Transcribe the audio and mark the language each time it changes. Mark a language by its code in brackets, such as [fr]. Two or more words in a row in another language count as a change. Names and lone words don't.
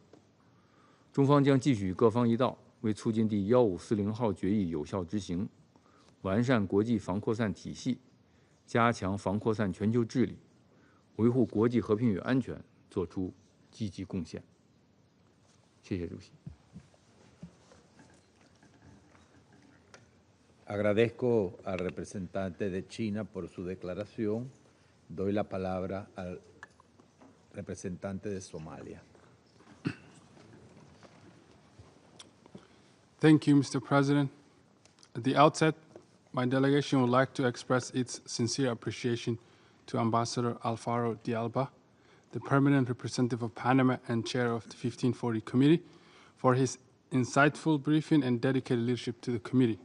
[zh] 中方将继续与各方一道，为促进第1540号决议有效执行，完善国际防扩散体系，加强防扩散全球治理，维护国际和平与安全做出积极贡献。谢谢主席。 [es] Agradezco al representante de China por su declaración. Doy la palabra al representante de Somalia. [en] Thank you, Mr. President. At the outset, my delegation would like to express its sincere appreciation to Ambassador Alfaro de Alba, the permanent representative of Panama and chair of the 1540 Committee, for his insightful briefing and dedicated leadership to the committee.